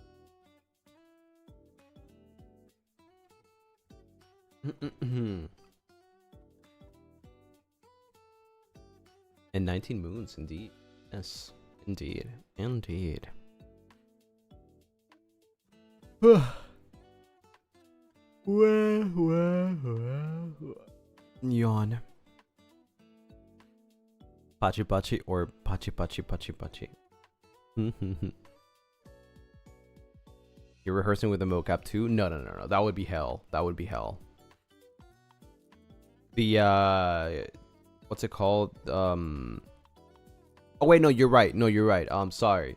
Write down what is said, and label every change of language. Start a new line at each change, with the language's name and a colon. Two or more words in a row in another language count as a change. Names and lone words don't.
English: And 19 moons, indeed. Yes, indeed. Indeed. Yawn.
Japanese: Pachi pachi or pachi pachi pachi pachi.
English: You're rehearsing with a mocap too? No. That would be hell. That would be hell. The what's it called? Oh wait, no, you're right. No, you're right. Sorry.